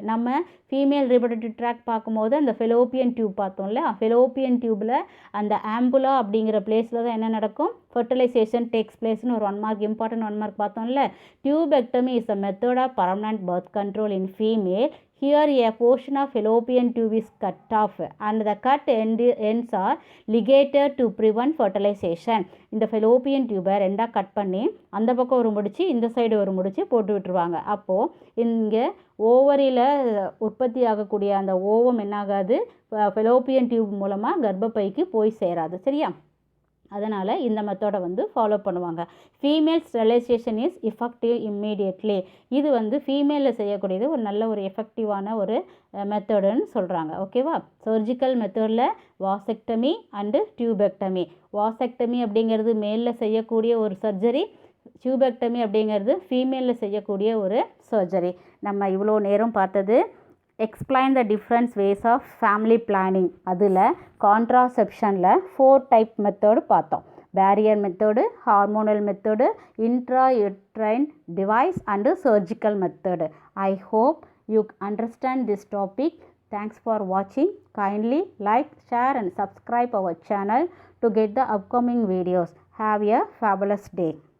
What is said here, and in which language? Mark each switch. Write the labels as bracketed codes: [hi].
[ta] நம்ம female reproductive track பார்க்கும்போது அந்த ஃபெலோப்பியன் டியூப் பார்த்தோம்ல, ஃபெலோப்பியன் டியூப்பில் அந்த ஆம்புலா அப்படிங்கிற பிளேஸில் தான் என்ன நடக்கும்? ஃபர்டிலைசேஷன் டேக்ஸ் பிளேஸ்னு ஒரு 1 மார்க் இம்பார்ட்டன்ட் 1 மார்க் பார்த்தோம்ல. [en] Tubectomy is a method of permanent birth control in female. Here a portion of fallopian tube is cut off and the cut ends are ligated to prevent fertilization. [ta] இந்த fallopian tube ரெண்டாக cut பண்ணி அந்த பக்கம் ஒரு முடிச்சு இந்த side ஒரு முடிச்சு போட்டு விட்டுருவாங்க. அப்போது இங்கே ஓவரியில் உற்பத்தி ஆகக்கூடிய அந்த ஓவம் என்னாகாது? fallopian tube மூலமாக கர்ப்பப்பைக்கு போய் சேராது. சரியா? அதனால் இந்த மெத்தடை வந்து ஃபாலோ பண்ணுவாங்க. [en] Female sterilization is effective immediately. [ta] இது வந்து ஃபீமேலில் செய்யக்கூடியது ஒரு நல்ல ஒரு எஃபெக்டிவான ஒரு மெத்தடுன்னு சொல்கிறாங்க. ஓகேவா? சர்ஜிக்கல் மெத்தடில் வாசெக்டமி அண்டு டியூபெக்டமி. வாசெக்டமி அப்படிங்கிறது மேலில் செய்யக்கூடிய ஒரு சர்ஜரி. டியூபெக்டமி அப்படிங்கிறது ஃபீமேலில் செய்யக்கூடிய ஒரு சர்ஜரி. நம்ம இவ்வளோ நேரம் பார்த்தது [en] Explain the different ways of family planning. [ta] அதில் கான்ட்ராசெப்ஷனில் 4 டைப் மெத்தடு பார்த்தோம். Barrier method, hormonal method, [en] intrauterine device and surgical method. I hope you understand this topic. Thanks for watching. Kindly like, share and subscribe our channel to get the upcoming videos. Have a fabulous day.